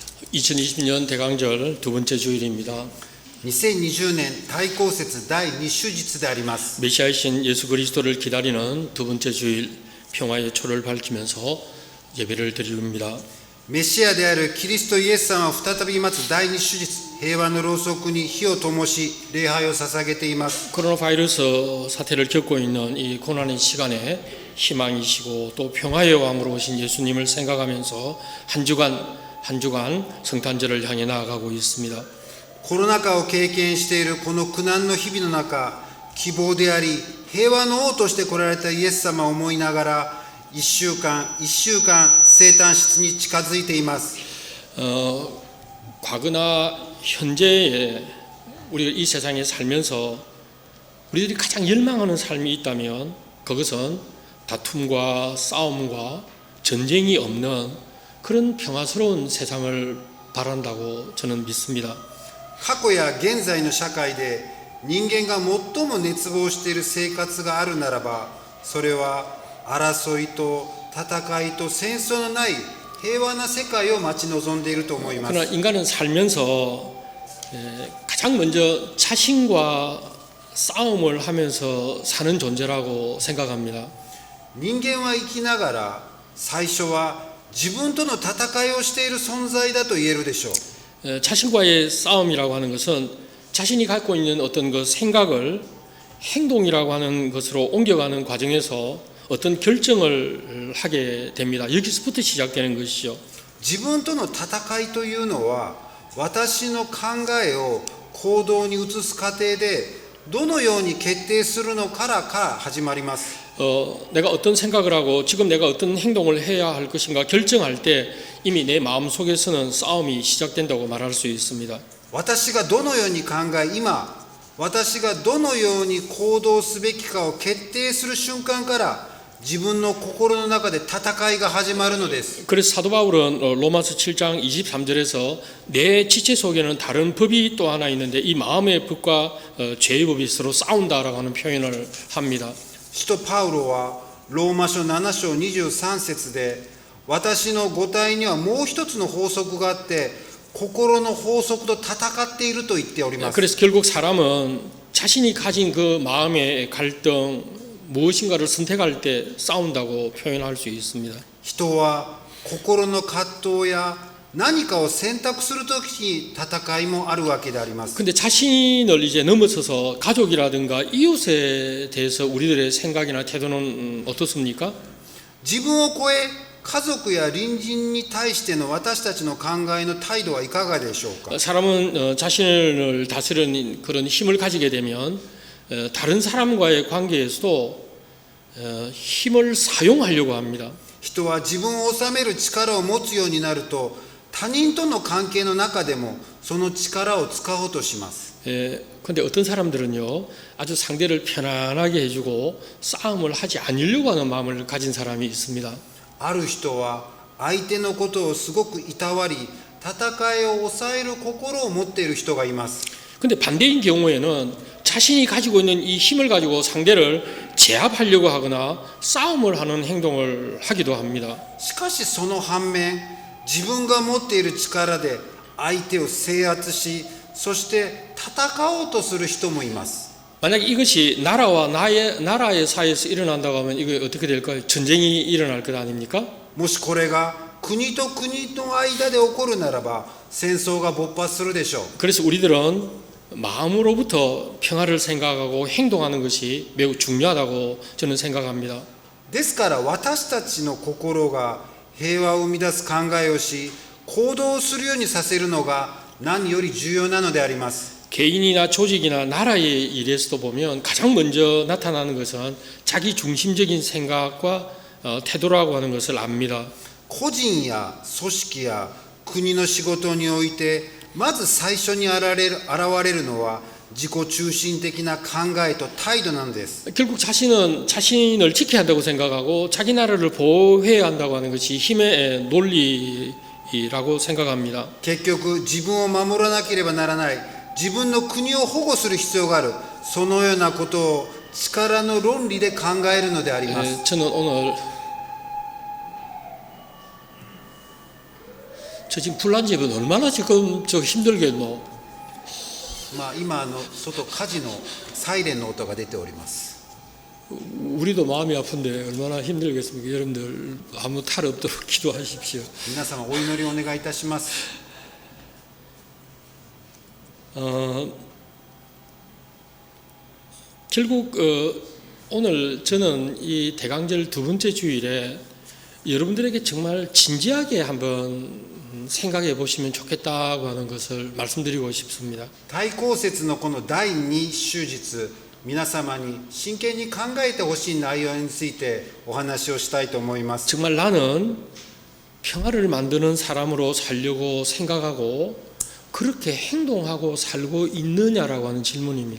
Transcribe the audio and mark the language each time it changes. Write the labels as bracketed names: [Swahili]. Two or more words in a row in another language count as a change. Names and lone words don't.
[Korean] 2020년 대강절 두 번째 주일입니다. [Japanese] 2020 年対抗節第2主日であります。 [Korean] 메시아이신 예수 그리스도를 기다리는 두 번째 주일 평화의 초를 밝히면서 예배를 드립니다. [Japanese] メシアであるキリストイエス様を再び待つ第2主日、平和のろうそくに火を灯し礼拝を捧げています。 [Korean] 코로나 바이러스 사태를 겪고 있는 이 고난의 시간에 희망이시고 또 평화의 왕으로 오신 예수님을 생각하면서 한 주간 성탄절을 향해 나아가고 있습니다. [Japanese] コロナ禍を経験しているこの苦難の日々の中、希望であり平和の王として来られたイエス様を思いながら一週間生誕室に近づいています。 [Korean] 과거나 현재에 우리가 이 세상에 살면서 우리들이 가장 열망하는 삶이 있다면 그것은 다툼과 싸움과 전쟁이 없는 그런 평화스러운 세상을 바란다고 저는 믿습니다. [Japanese] 過去や現在の社会で人間が最も熱望している生活があるならば、それは争いと戦いと戦争のない平和な世界を待ち望んでいると思います。 [Korean] 그러나 인간은 살면서 가장 먼저 자신과 싸움을 하면서 사는 존재라고 생각합니다. [Japanese] 人間は生きながら最初は自分との戦いをしている存在だと言えるでしょう。 [Korean] 자신과의 싸움이라고 하는 것은 자신이 갖고 있는 어떤 그 생각을 행동이라고 하는 것으로 옮겨가는 과정에서 어떤 결정을 하게 됩니다. 여기서부터 시작되는 것이죠. [Japanese] 自分との戦いというのは私の考えを行動に移す過程でどのように決定するのから始まります。 [Korean] 내가 어떤 생각을 하고 지금 내가 어떤 행동을 해야 할 것인가 결정할 때 이미 내 마음속에서는 싸움이 시작된다고 말할 수 있습니다. [Japanese] 私がどのように考え、今私がどのように行動すべきかを決定する瞬間から自分の心の中で戦いが始まるのです。 [Korean] 그래서 사도 바울은 로마서 7장 23절에서 내 지체 속에는 다른 법이 또 하나 있는데 이 마음의 법과 죄의 법이 서로 싸운다라고 하는 표현을 합니다. [Japanese] 使徒パウロはローマ書7章23節で、私の五体にはもう一つの法則があって心の法則と戦っていると言っております。 [Korean] 그래서 결국 사람은 자신이 가진 그 마음의 갈등 무엇인가를 선택할 때 싸운다고 표현할 수 있습니다. [Japanese] 人は心の葛藤や何かを選択するときに戦いもあるわけであります。 [Korean] 근데 자신을 이제 넘어서서 가족이라든가 이웃에 대해서 우리들의 생각이나 태도는 어떻습니까? [Japanese] 自分を超え家族や隣人に対しての私たちの考えの態度はいかがでしょうか。 [Korean] 사람은 자신을 다스리는 그런 힘을 가지게 되면 다른 사람과의 관계에서도 힘을 사용하려고 합니다. [Japanese] 人は自分を治める力を持つようになると他人との関係の中でもその力を使おうとします。 [Korean] 근데 어떤 사람들은요 아주 상대를 편안하게 해주고 싸움을 하지 않으려고 하는 마음을 가진 사람이 있습니다. [Japanese] ある人は相手のことをすごくいたわり戦いを抑える心を持っている人がいます。 [Korean] 근데 반대인 경우에는 자신이 가지고 있는 이 힘을 가지고 상대를 제압하려고 하거나 싸움을 하는 행동을 하기도 합니다. [Japanese] しかしその反面、自分が持っている力で相手を制圧し、そして戦おうとする人もいます。 [Korean] 만약 이것이 나라와 나라의 사이에서 일어난다고 하면 이거 어떻게 될까요? 전쟁이 일어날 것 아닙니까? [Japanese] もしこれが国と国の間で起こるならば戦争が勃発するでしょう。 [Korean] 그래서 우리들은 마음으로부터 평화를 생각하고 행동하는 것이 매우 중요하다고 저는 생각합니다. [Japanese] ですから私たちの心が平和を生み出す考えをし、行動するようにさせるのが何より重要なのであります。 [Korean] 개인이나 조직이나 나라의 일에서도 보면 가장 먼저 나타나는 것은 자기 중심적인 생각과 태도라고 하는 것을 압니다. [Japanese] 個人や組織や国の仕事においてまず最初に現れるのは自己中心的な考えと態度なのです。 [Korean] 결국 자신은 자신을 지켜야 한다고 생각하고 자기 나라를 보호해야 한다고 하는 것이 힘의 논리라고 생각합니다. [Japanese] 結局自分を守らなければならない、自分の国を保護する必要がある、そのようなことを力の論理で考えるのであります。 [Korean] 저는 오늘 저 지금 불난 집은 얼마나 지금 힘들겠노. [Japanese] 今外火事のサイレンの音が出ております。 [Korean] 우리도 마음이 아픈데 얼마나 힘들겠습니까? 여러분들 아무 탈 없도록 기도하십시오. [Japanese] 皆様お祈りをお願いいたします。 [Korean] 결국 오늘 저는 이 대강절 두 번째 주일에 여러분들에게 정말 진지하게 한번 생각해 보시면 좋겠다고 하는 것을 말씀드리고 싶습니다. [Japanese] 大公節のこの第2週日、皆様に真剣に考えてほしい内容についてお話をしたいと思います。 [Korean] 정말 나는 평화를 만드는 사람으로 살려고 생각하고 그렇게 행동하고 살고 있느냐라고 하는 질문입니다.